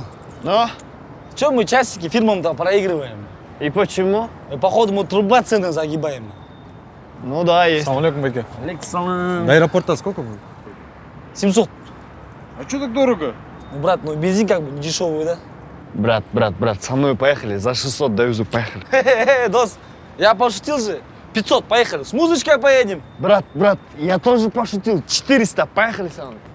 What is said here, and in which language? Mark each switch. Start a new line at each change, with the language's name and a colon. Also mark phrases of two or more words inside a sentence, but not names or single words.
Russian: Ну? Чем мы часики фирмам-то проигрываем? И почему? И походу мы труба цены загибаем. Ну да, есть.
Arabic: سلام عليكم,
Russian: Беке.
Arabic: عليكم السلام.
Russian: До аэропорта сколько будет? 700. А что так дорого? Ну, брат, ну бензин как бы не дешевый, да? Брат, со мной поехали, за 600 довезу, поехали. Хе-хе-хе, дос, я пошутил же. 500, поехали. С музычкой поедем. Брат, я тоже пошутил. 400, поехали со мной.